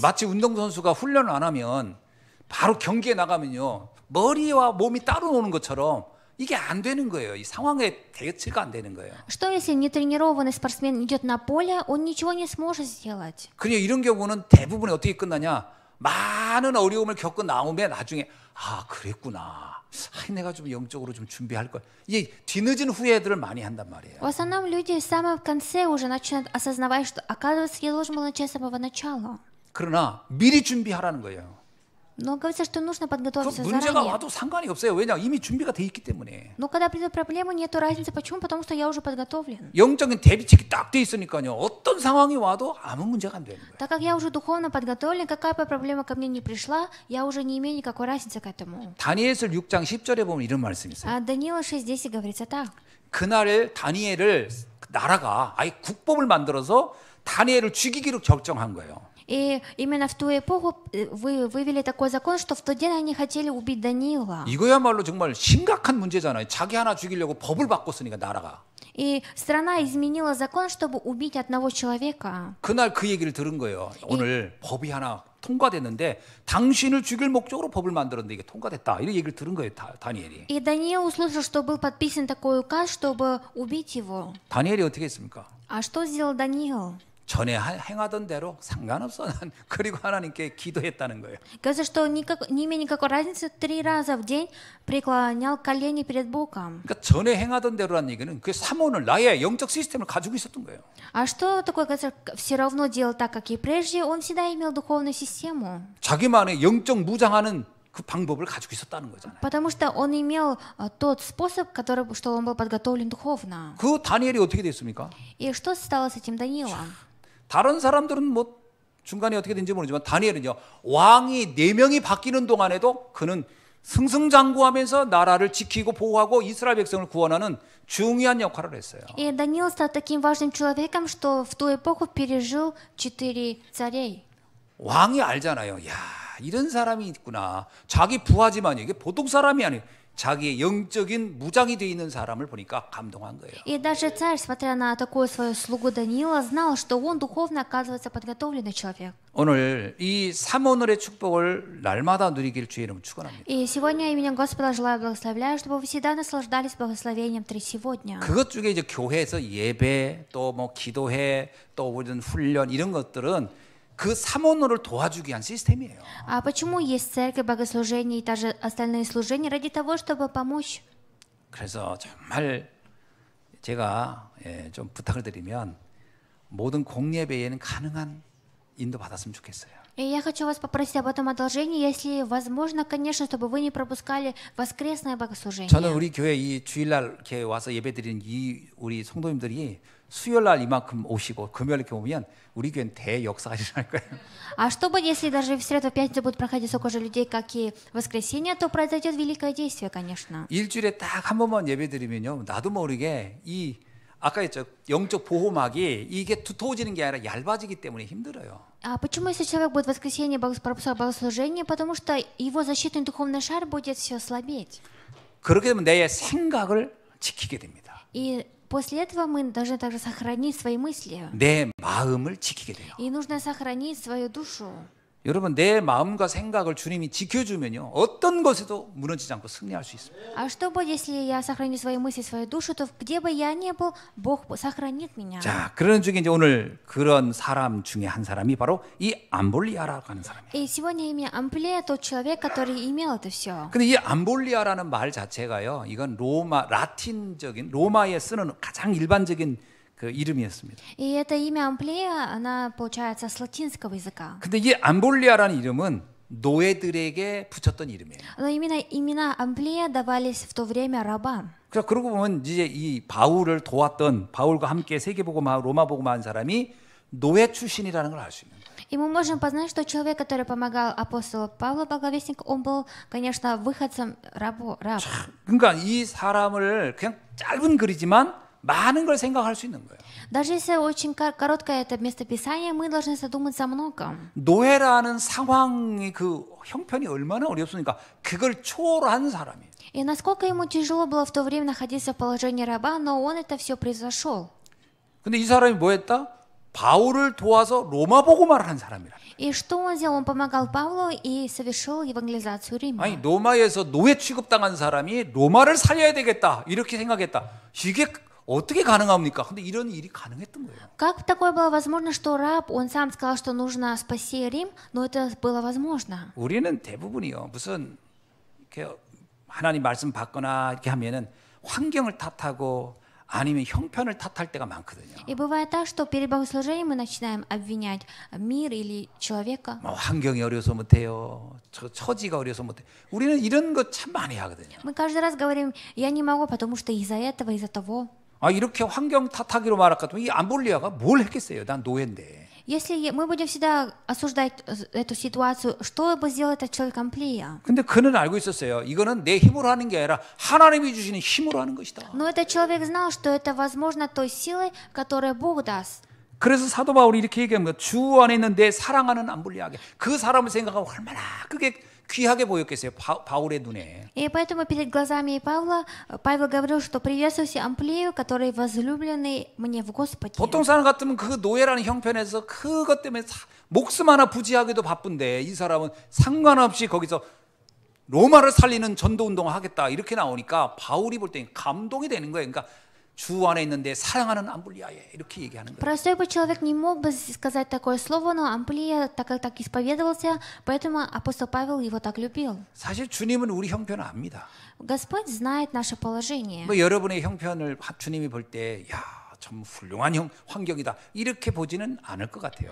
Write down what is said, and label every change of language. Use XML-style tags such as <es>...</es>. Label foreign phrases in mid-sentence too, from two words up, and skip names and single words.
<ko>마치 운동선수가 훈련을 안 하면 바로 경기에 나가면요. 머리와 몸이 따로 노는 것처럼 이게 안 되는 거예요. 이 상황에 대처가 안 되는 거예요.</ko> <ru>Что если нетренированный спортсмен идет на поле, он ничего не сможет сделать.</ru> <ko>그냥 이런 경우는 대부분 어떻게 끝나냐? 많은 어려움을 겪고 나오면 나중에 그랬구나. 내가 좀 영적으로 좀 준비할 걸. 이게 뒤늦은 후회들을 많이 한단 말이에요.</ko> <ru>В основном люди в самом конце уже начинают осознавать, что, оказывается, я должен был начать с самого начала.</ru> <ko>그러나 미리 준비하라는 거예요.</ko> <ru>Но говорится, что нужно</ru> <ko>그</ko> <ru>подготовиться</ru> <ko>문제가</ko> <ru>заранее.</ru> <ko>와도 상관이 없어요. 왜냐? 이미 준비가 돼 있기 때문에.</ko> <ru>Но когда придут проблемы, нету разницы. Почему? Потому что я уже подготовлен.</ru> <ko>영적인 대비책이 딱 돼 있으니까요. 어떤 상황이 와도 아무 문제가 안 되는 거예요.</ko> <ru>Так как я уже духовно подготовлен, какая бы проблема ко мне не пришла, я уже не имею никакой разницы к этому.</ru> <ko>다니엘서 6장 10절에 보면 이런 말씀이 있어요.</ko> <ru>А Даниила 6:10 говорится так.</ru> <ko>그날 다니엘을 나라가 아예 국법을 만들어서 다니엘을 죽이기로 결정한 거예요.</ko> <ru>И именно в ту эпоху вывели такой закон, что в тот день они хотели убить Даниила.</ru> <ko>이거야말로 정말 심각한 문제잖아요. 자기 하나 죽이려고 법을 바꿨으니까 나라가.</ko> <ru>И страна изменила закон, чтобы убить одного человека.</ru> <ko>그날 그 얘기를 들은 거예요. 오늘 법이 하나 통과됐는데 당신을 죽일 목적으로 법을 만들었는데 이게 통과됐다. 이런 얘기를 들은 거예요. 다니엘이.</ko> <ru>И Даниил услышал, что был подписан такой указ, чтобы убить его.</ru> <ko>다니엘이 어떻게 했습니까?</ko> <ru>А что сделал Даниил?</ru> <ko>전에 행하던 대로 상관없어. 난 그리고 하나님께 기도했다는 거예요.</ko> <ru>Говорится, что не имея никакой разницы, 3 раза в день преклонял колени перед Богом.</ru> <ko>그러니까 전에 행하던 대로라는 얘기는 그 사모는 나의 영적 시스템을 가지고 있었던 거예요.</ko> <ru>А что такое, говорится, все равно делал так, как и прежде, он всегда имел духовную систему.</ru> <ko>자기만의 영적 무장하는 그 방법을 가지고 있었다는 거잖아요.</ko> <ru>Потому что он имел тот способ, что он был подготовлен духовно.</ru> <ko>그 다니엘이 어떻게 됐습니까?</ko> <ru>И что стало с этим Даниилом?</ru> <ko>다른 사람들은 뭐 중간에 어떻게 된지 모르지만 다니엘은요, 왕이 4명이 바뀌는 동안에도 그는 승승장구하면서 나라를 지키고 보호하고 이스라엘 백성을 구원하는 중요한 역할을 했어요.</ko> <ru>И Даниил стал таким важным человеком, что в ту эпоху пережил 4 царей.</ru> <ko>왕이 알잖아요. 야, 이런 사람이 있구나. 자기 부하지만 이게 보통 사람이 아니에요. 자기의 영적인 무장이 되어 있는 사람을 보니까 감동한 거예요.</ko> <ru>И даже царь, смотря на такую свою слугу Даниила, знал, что он духовно, оказывается, подготовленный человек.</ru> <ko>오늘 이 삼오늘의 축복을 날마다 누리길 주의 이름으로 축원합니다.</ko> <ru>И сегодня именем Господа желаю благословляю, чтобы вы всегда наслаждались благословением сегодня.</ru> <ko>그것 중에 이제 교회에서 예배, 또 뭐 기도회, 또 우리는 훈련 이런 것들은 그 삼오늘을 도와주기 위한 시스템이에요.</ko> <ru>А почему есть церковь, богослужение и также остальные служения? Ради того, чтобы помочь.</ru> <ko>그래서 정말 제가 좀 부탁을 드리면 모든 공예배에는 가능한 인도 받았으면 좋겠어요.</ko> <ru>И я хочу вас попросить об этом одолжении, если возможно, конечно, чтобы вы не пропускали воскресное богослужение.</ru> <ko>저는 우리 교회 이 주일날 이렇게 와서 예배드리는 이 우리 성도님들이 수요일날 이만큼 오시고 금요일 이렇게 오면 우리 교회는 대역사가 일어날 거예요.</ko> <ru>А что будет, если даже в среду, в пятницу будут проходить столько же людей, как и в воскресенье, то произойдет великое действие, конечно.</ru> <ko>일주일에 딱 한 번만 예배드리면요, 나도 모르게 이 아까 했죠, 영적 보호막이 이게 두터워지는 게 아니라 얇아지기 때문에 힘들어요.</ko> <ru>А почему, если человек будет в воскресенье пропускать богослужение? Потому что его защитный духовный шар будет все слабеть.</ru> <ko>그렇게 되면 내 생각을 지키게 됩니다.</ko> <ru>И после этого мы должны также сохранить свои мысли.</ru> <ko>내 마음을 지키게 돼요.</ko> <ru>И нужно сохранить свою душу.</ru> <ko>여러분, 내 마음과 생각을 주님이 지켜주면요, 어떤 것에도 무너지지 않고 승리할 수 있습니다.</ko> <ru>А что будет, если я сохраню свои мысли, свою душу, то где бы я ни был, Бог сохранит меня.</ru> <ko>자, 그런 중에 이제 오늘 그런 사람 중에 한 사람이 바로 이 암볼리아라고 하는 사람이에요.</ko> <ru>И сегодня имя Амплия тот человек, который имел это все.</ru> <ko>근데 이 암볼리아라는 말 자체가요, 이건 라틴적인 로마에 쓰는 가장 일반적인 그 이름이었습니다.</ko> <ru>И это имя Амплия, она получается с латинского языка.</ru> <ko>근데 이 암볼리아라는 이름은 노예들에게 붙였던 이름이에요.</ko> <ru>Но именно имена Амплия давались в то время рабам.</ru> <ko>그래서 그러고 보면 이제 이 바울을 도왔던 바울과 함께 세계복음화 로마복음화한 사람이 노예 출신이라는 걸 알 수 있는 거예요.</ko> <ru>И мы можем познать, что человек, который помогал апостолу Павлу, благовестник, он был, конечно, выходцем раб.</ru> <ko>그러니까 이 사람을 그냥 짧은 글이지만 많은 걸 생각할 수 있는 거예요.</ko> <ru>Даже если очень короткое это местописание, мы должны задуматься о многом.</ru> <ko>노예라는 상황의 그 형편이 얼마나 어렵습니까? 그걸 초월한 사람이에요.</ko> <ru>И насколько ему тяжело было в то время находиться в положении раба, но он это все произошел.</ru> <ko>근데 이 사람이 뭐 했다? 바울을 도와서 로마 복음화를 한 사람이라.</ko> <ru>И что он сделал? Он помогал Павлу и совершил евангелизацию Рима.</ru> <ko>아니, 로마에서 노예 취급당한 사람이 로마를 살려야 되겠다 이렇게 생각했다. 이게 어떻게 가능합니까? 근데 이런 일이 가능했던 거예요.</ko> <ru>Как такое было возможно, что раб, он сам сказал, что нужно спасти Рим, но это было возможно.</ru> <ko>우리는 대부분이요, 무슨 이렇게 하나님 말씀 받거나 이렇게 하면은 환경을 탓하고 아니면 형편을 탓할 때가 많거든요.</ko> <ru>И бывает так, что перед богослужением мы начинаем обвинять мир или человека.</ru> <ko>뭐 환경이 어려서 못해요. 처지가 어려서 못해. 우리는 이런 거 참 많이 하거든요.</ko> <ru>Мы каждый раз говорим, я не могу, потому что из-за этого, из-за того.</ru> <ko>아, 이렇게 환경 탓하기로 말할 것 같으면 이 암볼리아가 뭘 했겠어요? 난 노예인데.</ko> <ru>Если мы будем всегда осуждать эту ситуацию, что бы сделал этот человек Амплия?</ru> <ko>근데 그는 알고 있었어요. 이거는 내 힘으로 하는 게 아니라 하나님이 주시는 힘으로 하는 것이다.</ko> <ru>Но этот человек знал, что это возможно той силой, которую Бог даст.</ru> <ko>그래서 사도 바울이 이렇게 얘기합니다. 주 안에 있는 내 사랑하는 암볼리아에게. 그 사람을 생각하고 얼마나 그게 귀하게 보였겠어요. 바울의 눈에.</ko> <ru>И поэтому перед глазами Павла, Павел говорил, что приветствуйте Амплию, который возлюбленный мне в Господе.</ru> <ko>보통 사람 같으면 그 노예라는 형편에서 그것 때문에 목숨 하나 부지하기도 바쁜데 이 사람은 상관없이 거기서 로마를 살리는 전도 운동을 하겠다 이렇게 나오니까 바울이 볼 때 감동이 되는 거예요. 그러니까 주 안에 있는데 사랑하는 암블리아에 이렇게 얘기하는 거예요.</ko> <ru>Простой бы человек не мог бы сказать такое слово, но Амплия так исповедовался, поэтому апостол Павел его так любил.</ru> <ko>사실 주님은 우리 형편을 압니다.</ko> <ru>Господь знает наше положение.</ru> <ko>뭐 여러분의 형편을 주님이 볼 때, 야, 참 훌륭한 환경이다 이렇게 보지는 않을 것 같아요.</ko>